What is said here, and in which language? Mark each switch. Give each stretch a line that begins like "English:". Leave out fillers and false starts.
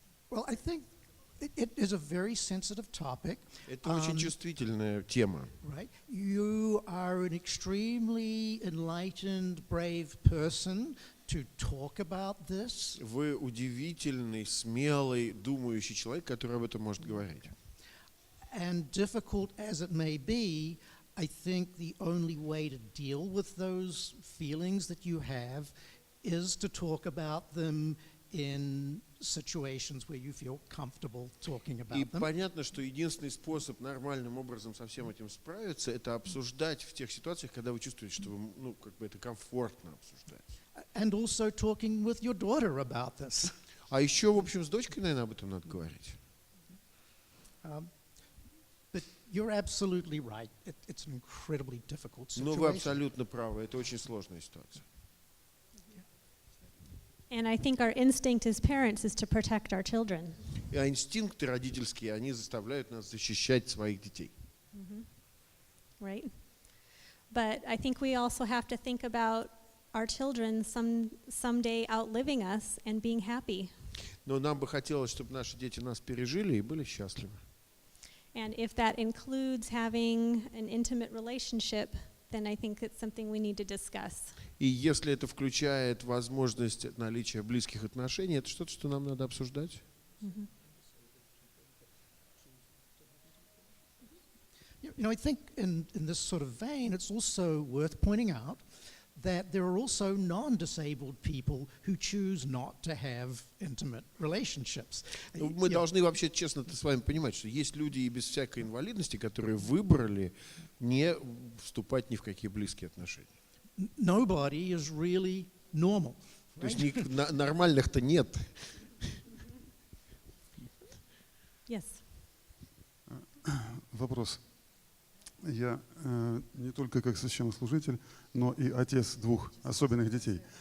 English: Well, I think it is a very sensitive topic.
Russian: Это очень чувствительная тема.
English: Right? You are an extremely enlightened, brave person to talk about this.
Russian: Вы удивительный, смелый, думающий человек, который об этом может говорить.
English: And difficult as it may be, I think the only way to deal with those feelings that you have is to talk about them in situations where you feel comfortable talking about
Russian: И
English: them.
Russian: понятно, что единственный способ нормальным образом со всем этим справиться, это обсуждать в тех ситуациях, когда вы чувствуете, что вы, ну, как бы это комфортно обсуждать.
English: And also talking with your daughter about this.
Russian: А еще, в общем, с дочкой, наверное, об этом надо говорить.
English: But you're absolutely right. It's an incredibly difficult situation.
Russian: Ну, вы абсолютно правы, это очень сложная ситуация.
English: And I think our instinct as parents is to protect our children.
Russian: А инстинкты родительские, они заставляют нас защищать своих детей.
English: Right? But I think we also have to think about our children someday outliving us and being happy.
Russian: Но нам бы хотелось, чтобы наши дети нас пережили и были счастливы.
English: And if that includes having an intimate relationship, then I think it's something we need to discuss.
Russian: И если это включает возможность наличия близких отношений, это что-то, что нам надо обсуждать.
English: You know, I think in this sort of vein, it's also worth pointing out that there are also non-disabled people who choose not to have intimate relationships.
Russian: Мы должны вообще честно с вами понимать, что есть люди и без всякой инвалидности, которые выбрали не вступать ни в какие близкие отношения.
English: Nobody is really normal.
Russian: То есть нормальных-то нет.
English: Yes.
Russian: Вопрос. Я не только как священнослужитель, но и отец двух особенных детей.